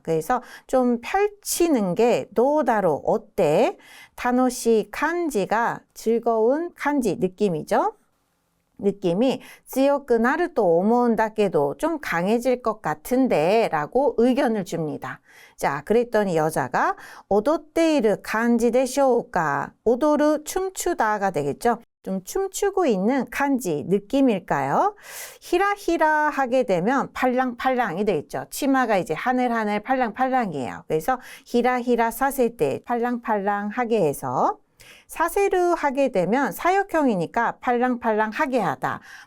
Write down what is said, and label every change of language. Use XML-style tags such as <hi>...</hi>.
<ko>그래서 좀 펼치는 게 도다로 어때? 타노시 칸지가 즐거운 칸지 느낌이죠. 느낌이</ko> <ja>強くなると思うんだけど</ja> <ko>좀 강해질 것 같은데 라고 의견을 줍니다. 자, 그랬더니 여자가</ko> <ja>踊っている感じでしょうか?</ja> <ko>踊る, 춤추다가 되겠죠. 좀 춤추고 있는 간지 느낌일까요? 히라히라 하게 되면 팔랑팔랑이 되겠죠. 치마가 이제 하늘하늘 팔랑팔랑이에요. 그래서 히라히라 사세 때 팔랑팔랑하게 해서 사세르 하게 되면 사역형이니까 팔랑팔랑하게 하다.</ko>